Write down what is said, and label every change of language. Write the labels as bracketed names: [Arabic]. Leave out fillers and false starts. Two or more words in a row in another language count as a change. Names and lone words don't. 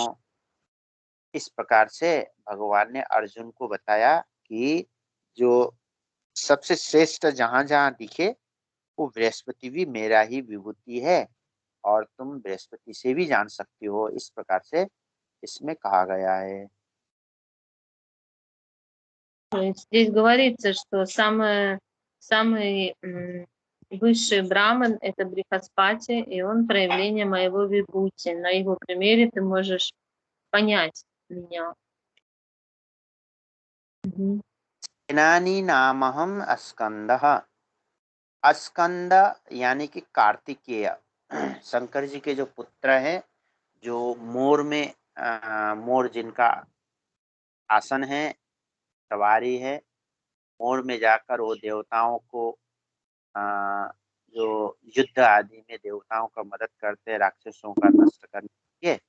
[Hindi] इस प्रकार से भगवान ने अर्जुन को बताया कि जो सबसे श्रेष्ठ जहाँ जहाँ दिखे वो बृहस्पति भी मेरा ही विभूति है और तुम बृहस्पति से भी जान सकती हो। इस प्रकार से इसमें कहा गया है। [Russian] То есть здесь говорится, что самый высший браман — это Брихаспати, и он проявление моего вибхути. На его примере ты можешь понять меня. Мгм. [Sanskrit] सेनानी नामहम अस्कंदः। [Hindi] अस्कंद यानी कि कार्तिकेय, शंकर जी के जो पुत्र हैं, जो मोर में मोर जिनका आसन है, सवारी है, मोर में जाकर वो देवताओं को जो युद्ध आदि में देवताओं का मदद करते हैं राक्षसों का नष्ट करने के लिए।